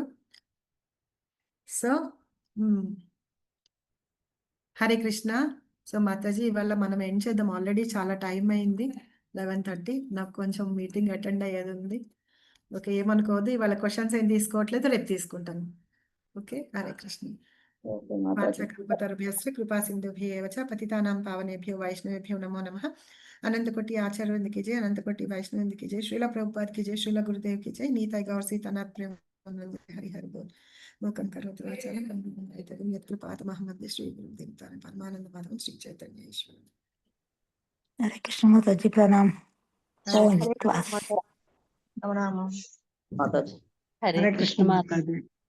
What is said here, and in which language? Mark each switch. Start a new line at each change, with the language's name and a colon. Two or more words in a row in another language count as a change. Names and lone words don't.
Telugu: సో హరే కృష్ణ. సో మాతాజీ ఇవాళ మనం ఏం చేద్దాం, ఆల్రెడీ చాలా టైం అయింది, 11:30. నాకు కొంచెం మీటింగ్ అటెండ్ అయ్యేది ఉంది. ఓకే, ఏమనుకోవద్దు. ఇవాళ క్వశ్చన్స్ ఏం తీసుకోవట్లేదు, రేపు తీసుకుంటాను. ఓకే, హరే కృష్ణ.
Sanskrit: కృపా సింధుభ్యేవ చ పతితానాం పావనేభ్యో వైష్ణవేభ్యో నమో నమః.
Hindi: अनंतकोटि आचार्य की जय, अनंतकोटि वैष्णव की जय, श्रीला प्रभुपाद की जय, श्रीला गुरुदेव की जय, नीताय गौर सीतानाथ प्रेम हरि हरि बोल.
Sanskrit: मूकं करोति वाचालं पंगुं यत्कृपातमहं श्री गुरुदेवतां परमानंदमाधवं श्री चैतन्य ईश्वर.
Hindi: हरे कृष्ण माताजी, प्रणाम.
Telugu: మాతాజీ. హరే కృష్ణ మాతాజీ.